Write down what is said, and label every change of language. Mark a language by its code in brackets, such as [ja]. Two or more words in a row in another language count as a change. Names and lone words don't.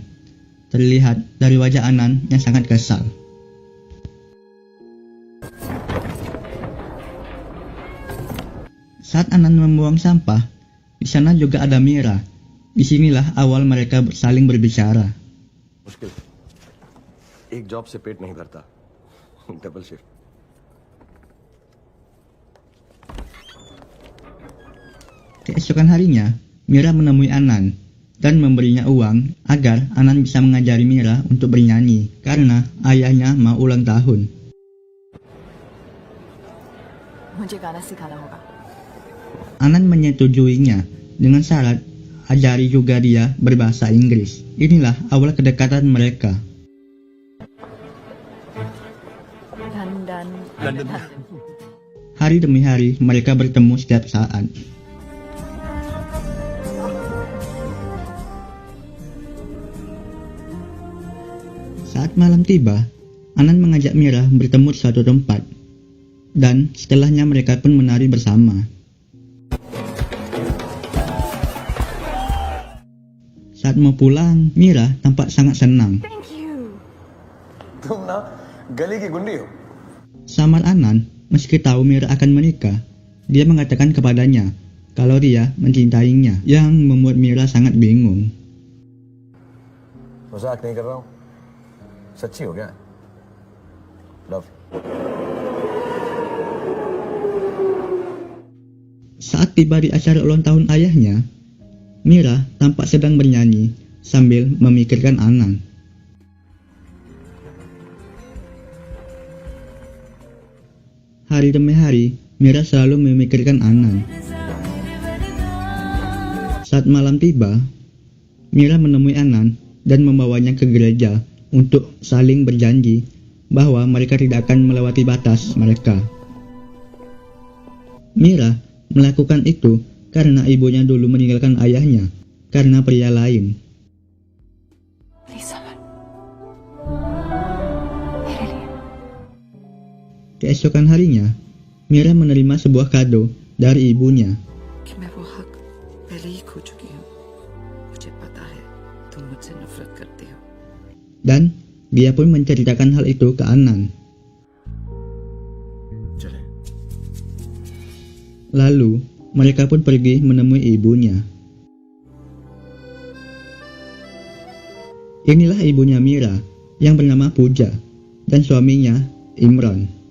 [id] Terlihat dari wajah Anan yang sangat kesal. Saat Anan membuang sampah, di sana juga ada Mira. Disinilah awal mereka saling berbicara. [hi] मुश्किल एक जॉब से पेट नहीं भरता [en] double shift [id] Keesokan harinya, Mira menemui Anan dan memberinya uang agar Anan bisa mengajari Mira untuk bernyanyi karena ayahnya mau ulang tahun. [hi] मुझे गाना सिखाना होगा. [id] Anan menyetujuinya dengan syarat ajari juga dia berbahasa Inggris. Inilah awal kedekatan mereka. London. Hari demi hari mereka bertemu setiap saat. Saat malam tiba, Anan mengajak Mira bertemu di suatu tempat. Dan setelahnya mereka pun menari bersama. Saat mau pulang, Mira tampak sangat senang. [en] Thank you. [hi] तुम ना गली की गुंडी हो [id] Samar Anan, meski tahu Mira akan menikah, dia mengatakan kepadanya kalau dia mencintainya, yang membuat Mira sangat bingung. [hi] मजाक नहीं कर रहा हूँ सच्ची हो गया लव [id] Saat tiba di acara ulang tahun ayahnya, Mira tampak sedang bernyanyi sambil memikirkan Anand. Hari demi hari, Mira selalu memikirkan Anand. Saat malam tiba, Mira menemui Anand dan membawanya ke gereja untuk saling berjanji bahwa mereka tidak akan melewati batas mereka. Mira melakukan itu karena ibunya dulu meninggalkan ayahnya karena pria lain. [en] Please, Samar. [hi] मेरे लिए. [id] Keesokan harinya, Mira menerima sebuah kado dari ibunya. [hi] कि मैं वो हक पहले ही खो चुकी हूँ। मुझे पता है तुम मुझसे नफरत करते हो। [id] Dan dia pun menceritakan hal itu ke Anand. [hi] चले। [id] Lalu, mereka pun pergi menemui ibunya. Inilah ibunya Mira yang bernama Pooja dan suaminya Imran.